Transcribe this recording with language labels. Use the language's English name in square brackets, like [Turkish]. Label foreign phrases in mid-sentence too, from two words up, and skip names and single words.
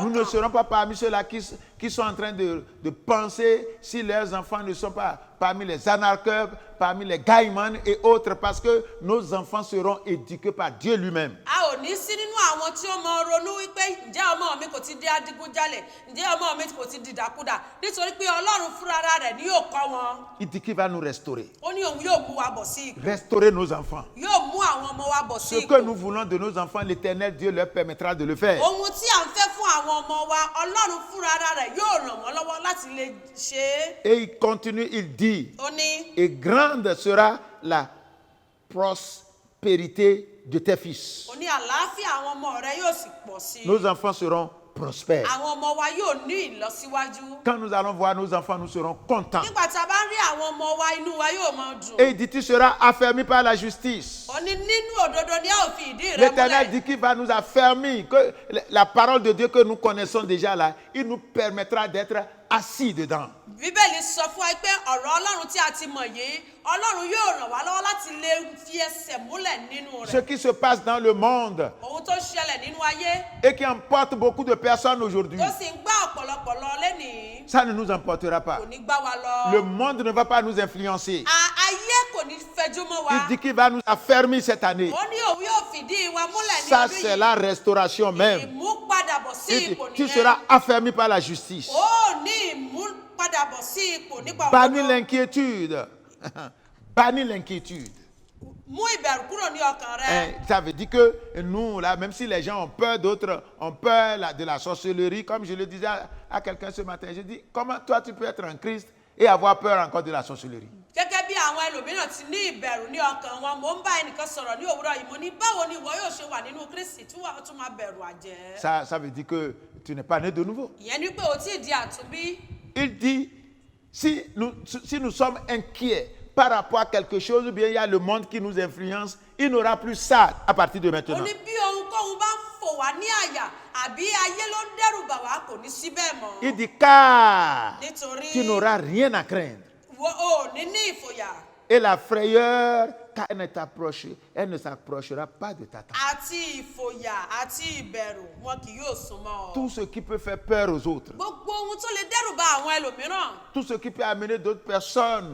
[French] Nous ne [Yoruba] ọkàn. [French] serons pas parmi ceux-là qui sont en train de penser si leurs enfants ne sont pas parmi les anarcheurs, parmi les gaïmans et autres, parce que nos enfants seront éduqués par Dieu lui-même. [Yoruba] A ò ní sí nínú àwọn tí ó mọ ronú wípé ǹjẹ́ ọmọ mi kò ti di adigunjalè, ǹjẹ́ ọmọ mi kò ti di dàkúdà, nítorí pé Ọlọ́run fúnra rẹ̀ ni yóò kọ́ wọn. [French] Il dit qu'il va nous restaurer. [Yoruba] Ó ní òun yóò mú wa bọ̀ sí ipò, [French] Restaurer nos enfants. [Yoruba] yóò mú àwọn ọmọ wa bọ̀ sí [French] Ce [Yoruba] ipò. [French] que nous voulons de nos enfants, l'Éternel Dieu leur permettra de le faire. [Yoruba] Ohun tí à ń fẹ́ fún àwọn ọmọ wa, Ọlọ́run fúnra rẹ̀ yóò ràn wọ́n lọ́wọ́ láti lè ṣe é. [French] Et il continue, il dit, [Yoruba] Ó ní [French] et grande sera la prospérité de tes fils. [Yoruba] ó ní àlàáfíà àwọn ọmọ rẹ yóò sì pọ̀ sí i. [French] Nos enfants seront prospères. [Yoruba] Àwọn ọmọ wa yóò ní ìlọsíwájú. [French] Quand nous allons voir nos enfants, nous serons contents. [Yoruba] Nígbà tí a bá rí àwọn ọmọ wa, inú wa yóò máa dùn. [French] Et il dit, tu seras affermi par la justice. [Yoruba] Ó ní nínú òdodo ni a ó fi ìdí rẹ [French] L'Éternel [Yoruba] múlẹ̀. [French] dit qu'il va nous affermir, que la parole de Dieu que nous connaissons déjà là, il nous permettra d'être assis dedans. [Yoruba] Bíbélì sọ fún wa pé ọ̀rọ̀ Ọlọ́run tí a ti mọ̀ yìí, Ọlọ́run yóò ràn wá lọ́wọ́ láti lè fi ẹsẹ̀ múlẹ̀ nínú [French] Ce [Yoruba] rẹ̀. [French] qui se passe dans le monde [Yoruba] Ohun tó ṣẹlẹ̀ nínú ayé [French] et qui emporte beaucoup de personnes aujourd'hui, [Yoruba] tó sì ń gbá ọ̀pọ̀lọpọ̀ lọ lénìí [French] ça ne nous emportera pas. [Yoruba] kò ní gbá wa lọ. [French] Le monde ne va pas nous influencer. [Yoruba] Ayé kò ní fẹjú mọ́ wa. [French] Il dit qu'il va nous affermir cette année. [Yoruba] Ó ní òun yóò fìdí wa múlẹ̀ ní [French] Ça, [Yoruba] ọdún [French] c'est [Yoruba] yìí. [French] la restauration même. [Yoruba] Ìmúpadàbọ̀ sí [French] Il dit, [Yoruba] ipò [French] tu [Yoruba] nìyẹn. [French] seras affermi par la justice. [Yoruba] Ó ní ìmúpadàbọ̀ sí ipò nípa [French] Bannis [Yoruba] òdodo. [French] l'inquiétude. Bannis l'inquiétude. [Yoruba] Mú ìbẹ̀rù kúrò ní ọkàn rẹ. [French] Ça veut dire que nous, là, même si les gens ont peur, d'autres ont peur de la sorcellerie, comme je le disais à quelqu'un ce matin, je dis, comment toi tu peux être en Christ et avoir peur encore de la sorcellerie? [Yoruba] Gẹ́gẹ́ bí àwọn ẹlòmíràn ti ní ìbẹ̀rù ní ọkàn wọn, mò ń bá ẹnìkan sọ̀rọ̀ ní òwúrọ̀ yìí, mo ní báwo ni ìwọ yóò ṣe wà nínú Kristi tí wàá tún máa bẹ̀rù àjẹ́. [French] Ça veut dire que tu n'es pas né de nouveau. [Yoruba] Ìyẹn ni pé o tí ì di àtúnbí. [French] Il dit, si nous sommes inquiets par rapport à quelque chose, ou bien il y a le monde qui nous influence, il n'aura plus ça à partir de [Yoruba] Ó [French] maintenant. [Yoruba] ní bí ohunkóhun bá ń fò wá ní àyà àbí ayé ló ń dẹ́rù bà wá kò ní sí bẹ́ẹ̀ mọ́. [French] Il dit, car [Yoruba] Nítorí [French] tu n'auras rien à craindre. [Yoruba] ò ní ní ìfòyà [French] Et la frayeur, car elle ne s'approchera pas de ta tente. [Yoruba] àti ìfòyà àti ìbẹ̀rù wọn kì yóò súnmọ́ ọ. [French] Tout ce qui peut faire peur aux autres, [Yoruba] Gbogbo ohun tó lè dẹ́rù bà àwọn ẹlòmíràn. [French] tout ce qui peut amener d'autres personnes